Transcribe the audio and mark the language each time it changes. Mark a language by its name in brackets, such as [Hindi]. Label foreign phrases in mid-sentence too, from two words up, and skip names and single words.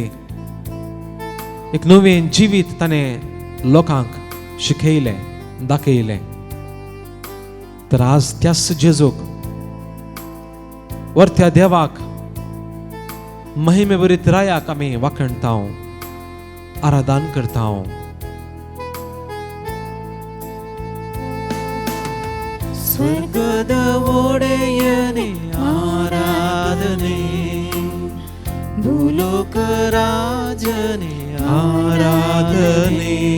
[Konkani] एक नवीन जीवित ताने लोकांक शिकयले, दाखयले. तर आज त्याच जेजूक, वरत्या देवाक महिमे बरीत रायाक आमी वाखणता हूं, आराधन करता हूं. [Kannada] ಸ್ವರ್ಗದ ಒಡೆಯನೇ ಆರಾಧನೆ, ಭೂಲೋಕ ರಾಜನೇ ಆರಾಧನೆ,